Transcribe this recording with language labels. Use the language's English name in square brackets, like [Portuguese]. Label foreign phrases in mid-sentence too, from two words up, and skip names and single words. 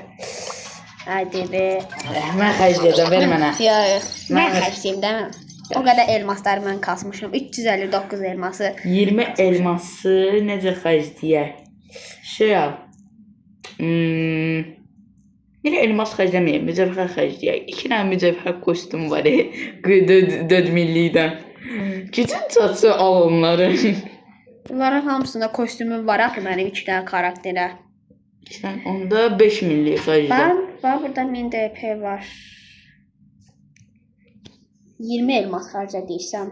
[Turkish] Hadi be. [Azerbaijani] Mən xərcləyəcəm, ver mənə. [Turkish] Yok. Ben- Ben kaçayım değil mi? O kadar elmaslar ben kasmışım. 359 elması. [Azerbaijani] 20 elması necə xərcləyək? Şey al. Yine elmas xərcləməyək, mücəvhər xərcləyək. 2 dənə mücəvhər kostyum var. 4 millidən. Gücün çatsa al onları. Bunların hamısında kostümüm var axı mənim 2 dənə karakterə. Sən onda 5 milli xərclə. Ben burada 1000 DP var. 20 elmas xərclədiysəm.